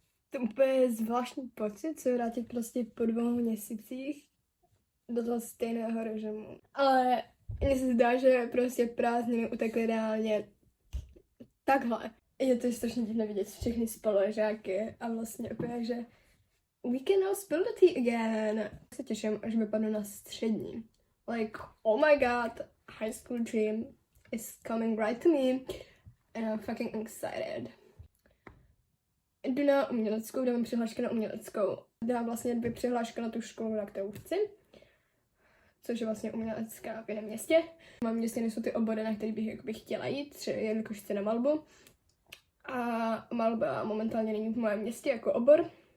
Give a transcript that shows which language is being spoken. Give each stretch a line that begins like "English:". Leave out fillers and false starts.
Czech: To úplně zvláštní pocit se vrátit prostě po 2 měsících do toho stejného režimu. Ale mně se zdá, že prostě prázdniny utekly reálně takhle. Je to strašně divné vidět všechny spolužáky a vlastně úplně, že
English: we can now spill the tea again.
Czech: Se těším, až vypadnu na střední.
English: Like, oh my god, high school dream is coming right to me and I'm fucking excited.
Czech: Jdu na uměleckou, dávám přihlášky na uměleckou. Dám vlastně 2 přihlášky na tu školu, na kterou chci. Což je vlastně umělecká v jiném městě. V mém městě nejsou ty obory, na který bych jakoby chtěla jít, třeba jelikož chci na malbu. A malba momentálně není v mém městě jako obor.